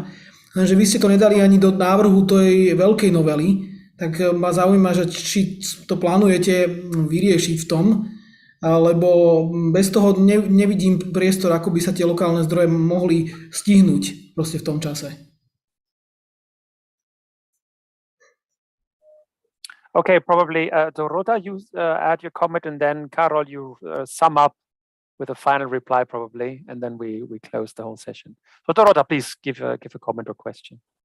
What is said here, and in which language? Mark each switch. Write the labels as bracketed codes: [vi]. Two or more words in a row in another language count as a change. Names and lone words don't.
[sk] Lenže vy ste to nedali ani do návrhu tej veľkej novely, tak ma zaujíma, že či to plánujete vyriešiť v tom, lebo bez toho nevidím priestor, ako by sa tie lokálne zdroje mohli stihnúť proste v tom čase. [en] Okay, probably Dorota, you add your comment, and then Karol, you sum up with a final reply probably, and then we close the whole session. So Dorota, please give a comment or question.